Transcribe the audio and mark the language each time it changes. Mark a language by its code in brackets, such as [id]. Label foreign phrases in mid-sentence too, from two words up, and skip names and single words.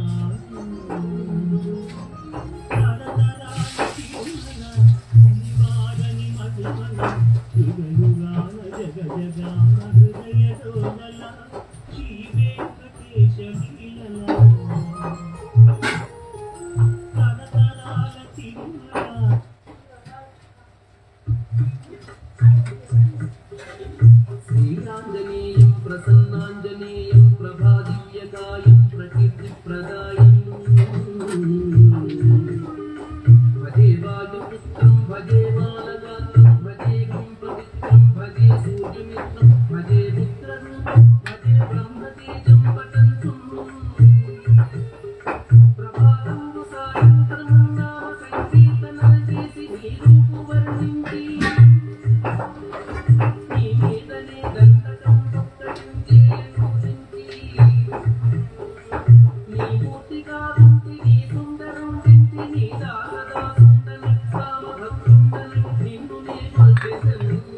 [te] తరతరాల తిరుమల శనివారని మహిమల యుగయుగాల జగ జగాల హృదయ డోలల శ్రీ వెంకటేశ లీలల తరతరాల తిరుమల [sa] श्रीराञ्जनेयं प्रसन्नाञ्जनेयं प्रभादिव्यकायं प्रकीर्तिप्रदायं भजे वायुपुत्रं भजे बालगात्रं भजे गुं पवित्रं भजे सूर्यमित्रं भजे मित्ररूपं भजे ब्रह्मतेजं पठन्तं प्रभातं सायंत्रं नाम संकीर्तनं [te] చేసి నీ రూపు వర్ణించి నీ మీదనే దండకం పుట్టడించి పూజించి నీ మూర్తిగా ఉంటి నీ సుందరం చింటి నీ దాసదాసుండని రామ భక్తుండని నిన్ను నే కొల్చెదను